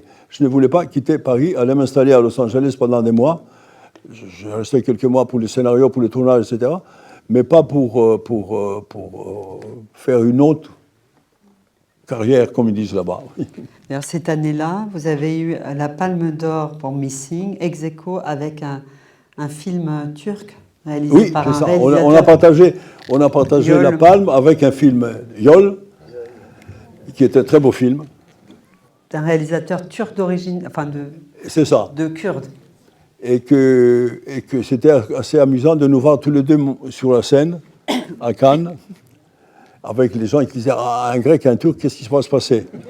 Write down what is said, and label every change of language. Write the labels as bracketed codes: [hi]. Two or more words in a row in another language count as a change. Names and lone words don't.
[fr] Je ne voulais pas quitter Paris, aller m'installer à Los Angeles pendant des mois. Je restais quelques mois pour le scénario, pour le tournage, etc. Mais pas pour faire une autre carrière, comme ils disent là-bas. Alors, cette année-là, vous avez eu la Palme d'Or pour Missing, [la] ex aequo [fr] avec un film turc réalisé par un réalisateur. On a partagé la Palme avec un film Yol, qui était un très beau film. Un réalisateur turc d'origine, c'est ça. De kurde. Et que c'était assez amusant de nous voir tous les deux sur la scène, à Cannes, avec les gens qui disaient « Ah, un grec, un turc, qu'est-ce qui va se passer ?»